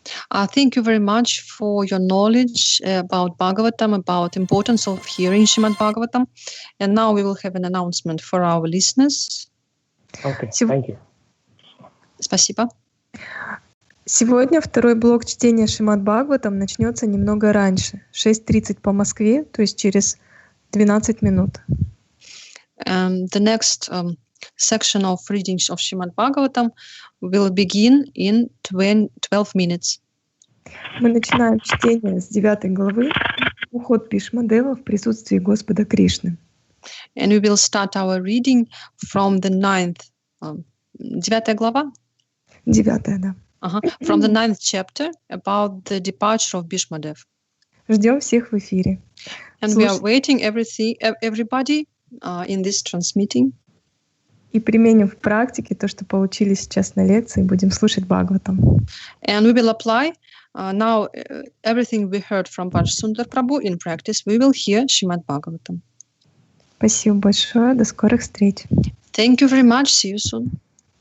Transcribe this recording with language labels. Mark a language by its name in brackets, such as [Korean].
[English] Thank you very much for your knowledge about Bhagavatam, about importance of hearing Srimad Bhagavatam. And now we will have an announcement for our listeners. Okay, thank you. [Russian] Спасибо. Сегодня второй блок чтения Шримад Бхагаватам начнется немного раньше, 6:30 по Москве, то есть через 12 минут. [English] The next section of readings of Srimad Bhagavatam will begin in 12 minutes. [Russian] Мы начинаем чтение с 9 главы «Уход Бхишмадева в присутствии Господа Кришны». [English] And we will start our reading from the 9th, [Russian] 9 глава? 9, да. [English] From the 9th chapter about the departure of Bhishmadev. [Russian] Ждем всех в эфире. [English] And we are waiting everybody in this transmitting. [Russian] И применим в практике то, что получили сейчас на лекции, будем слушать Бхагаватам. [English] And we will apply now everything we heard from Brajsundar prabhu in practice. We will hear Srimad Bhagavatam. [Russian] Спасибо большое. До скорых встреч. [English] Thank you very much. See you soon.